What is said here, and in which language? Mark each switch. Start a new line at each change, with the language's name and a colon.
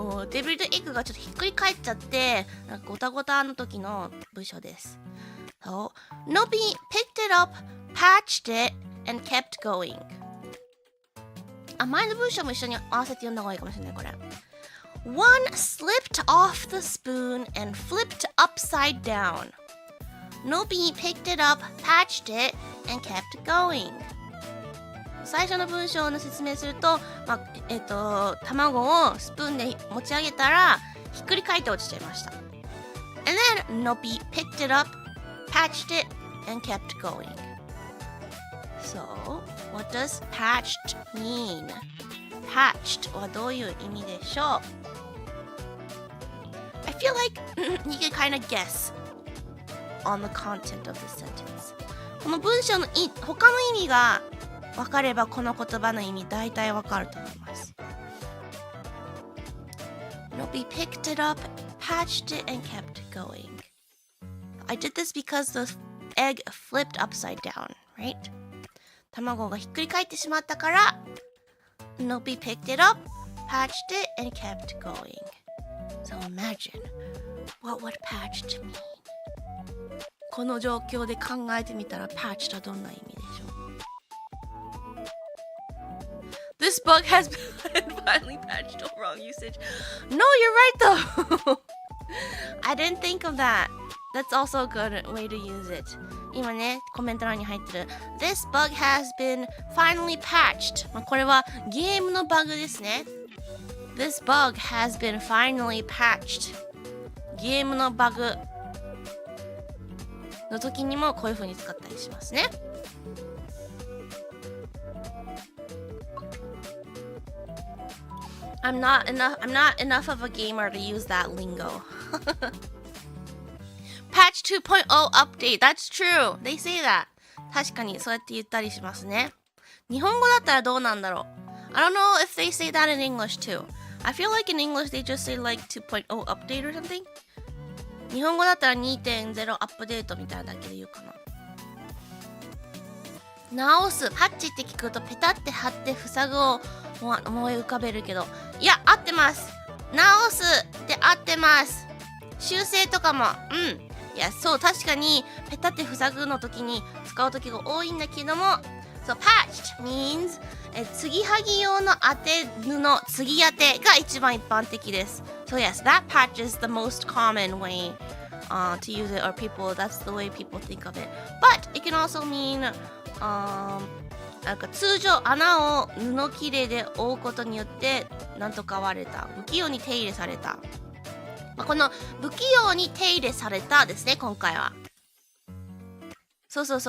Japanese: デビルド・エッグがちょっとひっくり返っちゃって、なんかゴタゴタの時の文章です。
English: So, Nobby picked it up, patched it, and kept going.
Japanese: 前の文章も一緒に合わせて読んだ方がいいかもしれない、これ。
English: One slipped off the spoon and flipped upside down. Nobby picked it up, patched it, and kept going.
Japanese: 最初の文章の説明すると、卵をスプーンで持ち上げたらひっくり返って落ちちゃいました。
English: And then Nobby picked it up, patched it, and kept going. So, what does patched mean?
Japanese: Patched はどういう意味でしょう？
English: I feel like you can kind of guess on the content of the sentence.
Japanese: この文章の他の意味が分かればこの言葉の意味大体分かると思います。
English: Nobby picked it up, patched it, and kept going. I did this because the egg flipped upside down, right?
Japanese: 卵がひっくり返ってしまったから
English: Nobby picked it up, patched it, and kept going. So imagine, what would patched mean?
Japanese: この状況で考えてみたら patched はどんな意味でしょう？
English: This bug has been finally patched. Oh, wrong usage. No, you're right though. I didn't think of that. That's also a good way to use it.
Japanese: 今ね、コメント欄に入ってる
English: This bug has been finally patched.
Japanese: これはゲームのバグですね。
English: This bug has been finally patched.
Japanese: ゲームのバグの時にもこういう風に使ったりしますね。
English: I'm not enough of a gamer to use that lingo. Patch 2.0 update. That's true. They say that.
Japanese: 確かにそうやって言ったりしますね。日本語だったらどうなんだろう。
English: I don't know if they say that in English too. I feel like in English they just say like 2.0 update or something.
Japanese: 日本語だったら 2.0 アップデートみたいなだけで言うかな。直す、パッチって聞くとペタって貼って塞ぐを思い浮かべるけど、いや、合ってます。直すって合ってます。修正とかも、いや、そう、確かにペタって塞ぐの時に使う時が多いんだけども、
English: So patched means
Japanese: 継ぎはぎ用の当て布、継ぎ当てが一番一般的です。
English: So yes, that patch is the most common way to use it, or that's the way people think of it. But it can also mean
Japanese: なんか通常穴を布切れで覆うことによってなんとか割れた、不器用に手入れされた。この不器用に手入れされたですね、今回は。そう。